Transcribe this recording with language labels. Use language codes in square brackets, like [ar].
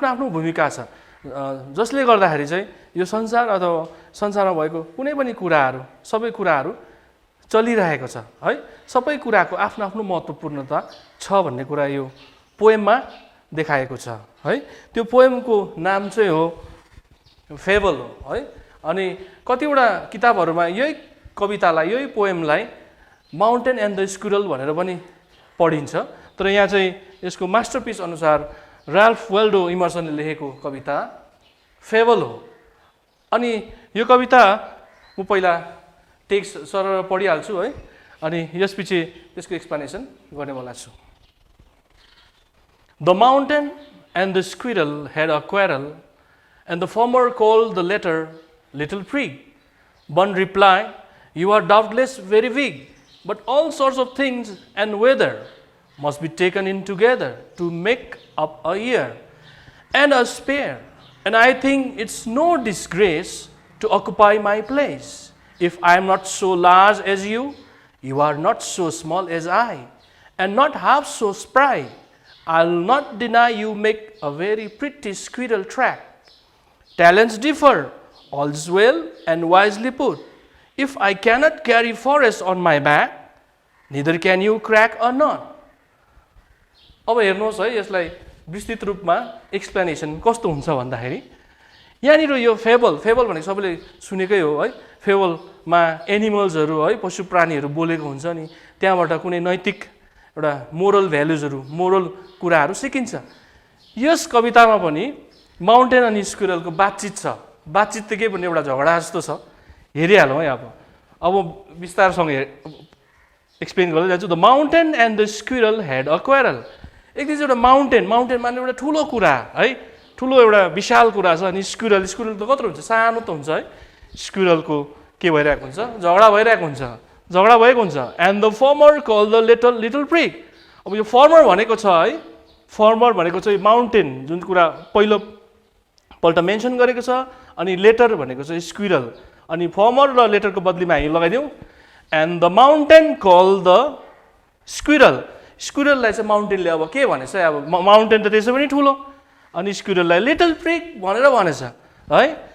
[ne] भूमिका छ, जसले गर्दाखेरि चाहिँ यो संसार अथवा संसारमा भएको कुनै पनि कुराहरू सबै कुराहरू चलिरहेको छ है। सबै कुराको आफ्नो आफ्नो महत्त्वपूर्णता छ भन्ने कुरा यो पोएममा देखाएको छ है। त्यो पोएमको नाम चाहिँ हो फेबल हो है। अनि कतिवटा किताबहरूमा यही कवितालाई, यही पोएमलाई माउन्टेन एन्ड द स्कुरल भनेर पनि पढिन्छ। तर यहाँ चाहिँ यसको मास्टरपिस अनुसार राल्फ वाल्डो इमर्सनले लेखेको कविता फेबल हो। अनि यो कविता म पहिला टेक्स्ट सरर पढिहाल्छु है, अनि यसपछि त्यसको एक्सप्लेनेसन गर्नेवाला छु। [en] The mountain and the squirrel had a quarrel, and the former called the latter little prig. One replied, "You are doubtless very big, but all sorts of things and weather must be taken in together to make up a year and a spare. And I think it's no disgrace to occupy my place. If I am not so large as you, you are not so small as I, and not half so spry. I'll not deny you make a very pretty squirrel track. Talents differ, all's well and wisely put. If I cannot carry forest on my back, neither can you crack a nut." [ne] अब हेर्नुहोस् है, यसलाई विस्तृत रूपमा explanation कस्तो हुन्छ भन्दाखेरि यहाँनिर यो फेबल भनेको सबैले सुनेकै हो है। फेबलमा एनिमल्सहरू है, पशु प्राणीहरू बोलेको हुन्छ नि, त्यहाँबाट कुनै नैतिक एउटा मोरल भ्यालुजहरू, मोरल कुराहरू सिकिन्छ। यस कवितामा पनि माउन्टेन अनि स्क्विरलको बातचित छ। बातचित त के भन्ने एउटा झगडा जस्तो छ, हेरिहालौँ है। अब विस्तारसँग एक्सप्लेन गर्दै जान्छु। [en] The mountain and the squirrel had a quarrel. [ne] एक दिन एउटा माउन्टेन माने एउटा ठुलो कुरा है, ठुलो एउटा विशाल कुरा छ। अनि स्क्विरल त कत्रो हुन्छ, सानो त हुन्छ है। स्क्विरलको के भइरहेको हुन्छ, झगडा भइरहेको हुन्छ, झगडा भएको हुन्छ। [en] And the farmer call the little prig. [ne] अब यो फर्मर भनेको छ है, फर्मर भनेको चाहिँ माउन्टेन जुन कुरा पहिलोपल्ट मेन्सन गरेको छ, अनि लेटर भनेको चाहिँ स्क्विरल। अनि फर्मर र लेटरको बदलीमा हामी लगाइदिउँ [en] And the mountain call the squirrel. [ne] स्क्विरललाई चाहिँ माउन्टेनले अब के भनेछ, अब माउन्टेन त त्यसै पनि ठुलो, अनि स्क्विरललाई लिटल प्रिग भनेर भनेछ है।